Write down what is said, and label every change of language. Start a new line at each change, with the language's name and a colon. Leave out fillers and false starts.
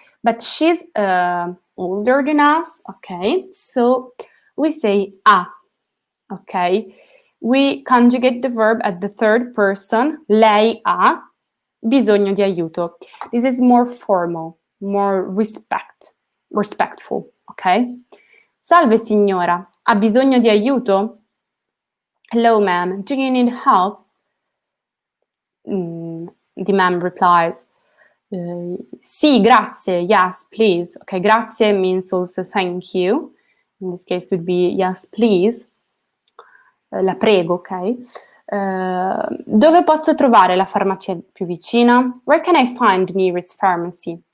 English: But she's older than us, okay? So we say a, okay? We conjugate the verb at the third person.
Italian: Lei ha bisogno di aiuto.
English: This is more formal, more respectful, okay?
Italian: Salve signora, ha bisogno di aiuto?
English: Hello ma'am, do you need help? The ma'am replies,
Italian: sì, grazie,
English: yes, please. Okay, grazie means also thank you. In this case could be yes, please.
Italian: La prego, ok? Dove posso trovare la farmacia più vicina?
English: Where can I find the nearest pharmacy?